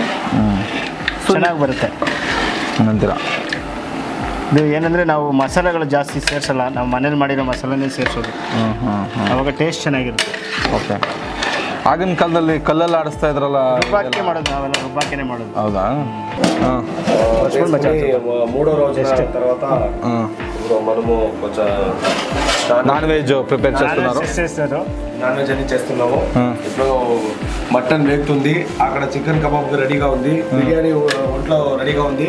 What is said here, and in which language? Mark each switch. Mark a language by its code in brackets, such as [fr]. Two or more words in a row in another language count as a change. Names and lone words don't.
[kn] ಚೆನ್ನಾಗಿ ಬರುತ್ತೆ ಅಂತೀರ? ಇದು ಏನಂದರೆ ನಾವು ಮಸಾಲೆಗಳು ಜಾಸ್ತಿ ಸೇರಿಸಲ್ಲ. ನಾವು ಮನೇಲಿ ಮಾಡಿರೋ ಮಸಾಲೆನೇ ಸೇರಿಸೋದು. ಆವಾಗ ಟೇಸ್ಟ್ ಚೆನ್ನಾಗಿರುತ್ತೆ. ಓಕೆ. ಆಗಿನ ಕಾಲದಲ್ಲಿ ಕಲ್ಲಲ್ಲಿ ಆಡಿಸ್ತಾ ಇದ್ರಲ್ಲ, ರುಬ್ಬಾಕೆ ಮಾಡೋದು, ನಾವೆಲ್ಲ ರುಬ್ಬಾಕೆನೇ ಮಾಡೋದು. ಹೌದಾ? [te] మూడో రోజు తర్వాత మనము కొంచెం [en] non veg [te] ప్రిపేర్ చేస్తున్నారు. [en] non veg [te] అని చేస్తున్నాము. ఇప్పుడు మటన్ వేగుతుంది, అక్కడ [en] chicken kebab [te] రెడీగా ఉంది, బిర్యానీ ఒంట్లో రెడీగా ఉంది.